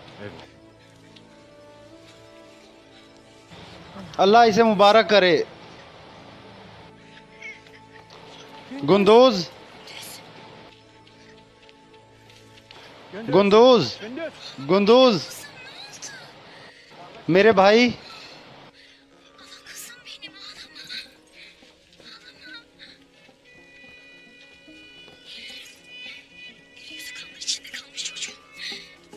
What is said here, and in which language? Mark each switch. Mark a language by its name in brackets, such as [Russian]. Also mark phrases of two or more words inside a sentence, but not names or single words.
[Urdu] اللہ اسے مبارک کرے. گندوز، گندوز، گندوز، میرے بھائی, [Turkish] Kızım benim ağlama. Ağlama. Yüzü kanlar içinde kalmış çocuğum.